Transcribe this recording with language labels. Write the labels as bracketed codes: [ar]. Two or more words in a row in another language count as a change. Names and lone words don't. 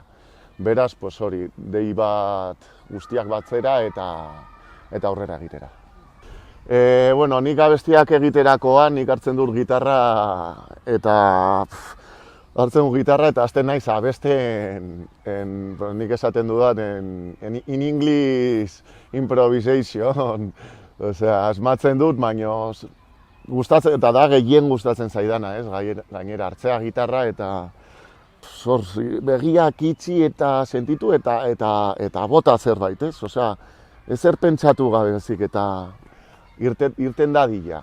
[eu] Beraz, hori, dei bat guztiak batzera eta aurrera egitera. Nik abestiak egiterakoan, nik hartzen dut gitarra eta hasten naiz abesten, nik esaten dudan, [en] in English improvisation. [eu] Asmatzen dut, baina gustatzen, eta da gehien gustatzen zaidana, gainera hartzea gitarra eta begiak itxi eta sentitu eta bota zerbait, ez? Ezer pentsatu gabezik eta irten dadila.